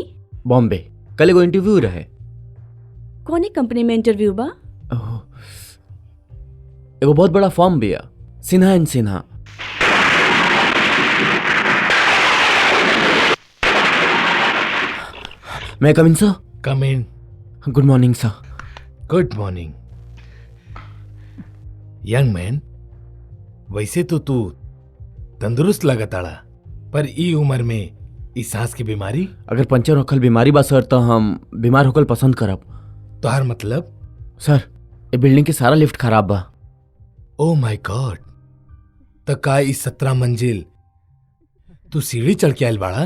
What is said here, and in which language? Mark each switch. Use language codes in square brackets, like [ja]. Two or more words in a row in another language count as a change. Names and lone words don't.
[bho] बॉम्बे। कल एगो इंटरव्यू रहे। कौन कंपनी में इंटरव्यू बा? ओह, एगो बहुत बड़ा फॉर्म भी है, सिन्हा एंड सिन्हा। [en] May come in sir? Come in. Good morning sir. Good morning. Young man, [bho] वैसे तो तू तंदुरुस्त लगताड़ा, पर ई उम्र में इस सांस की बीमारी? अगर पंचर होखल बीमारी बा सर तो हम बीमार होखल पसंद करब। तोहार मतलब? सर ये बिल्डिंग के सारा लिफ्ट खराब बा। [en] Oh my God, [bho] त का इस 17 मंजिल तू सीढ़ी चढ़ के आयल बाड़ा?